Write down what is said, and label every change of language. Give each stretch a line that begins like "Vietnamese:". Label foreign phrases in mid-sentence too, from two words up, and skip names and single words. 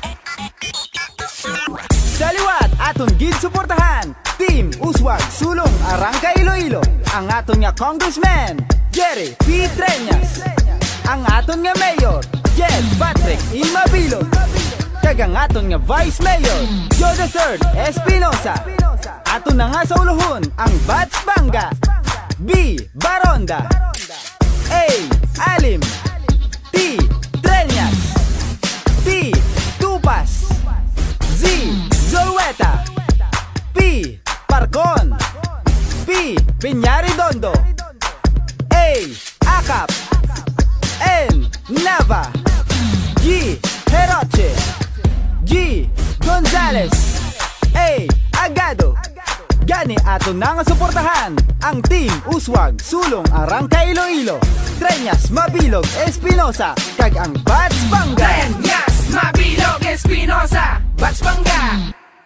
Hiligaynon: Sa liwat, aton gid suportahan Team Uswag Sulong Arangka Iloilo, ang aton nga congressman Jerry P. Treñas, ang aton nga mayor Jed Patrick Mabilog, kag ang aton nga vice mayor Joe III Espinosa. Aton na nga sa uluhon ang Bats Panga. B. Baronda, A. Alim, T. Treñas, T. Tupas, Z. Zolweta, P. Parcon, P. Piñari Dondo, A. Akap, N. Nava, G. Heroche, G. Gonzales, A. Agado. Gani ato na nga suportahan ang Team Uswag Sulong Arangka Iloilo, Treñas Mabilog Espinosa, kag ang Bats Panga. Treñas Mabilog Espinosa, Bats Panga.